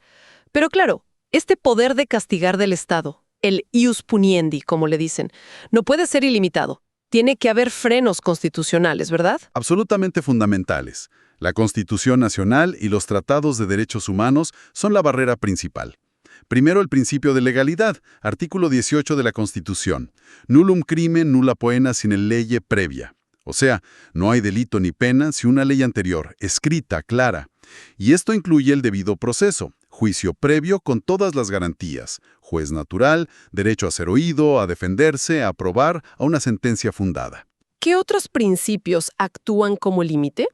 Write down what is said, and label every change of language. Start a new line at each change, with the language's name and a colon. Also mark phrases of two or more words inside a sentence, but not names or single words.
Spanish: Pero claro, este poder de castigar del Estado, el
Latin: ius puniendi,
Spanish: como le dicen, no puede ser ilimitado. Tiene que haber frenos constitucionales, ¿verdad? Absolutamente fundamentales. La Constitución Nacional y los tratados de derechos humanos son la barrera principal. Primero, el principio de legalidad, artículo 18 de la Constitución.
Latin: Nullum crimen nulla poena sine lege previa.
Spanish: O sea, no hay delito ni pena si una ley anterior, escrita, clara. Y esto incluye el debido proceso, juicio previo con todas las garantías, juez natural, derecho a ser oído, a defenderse, a probar, a una sentencia fundada. ¿Qué otros principios actúan como límite?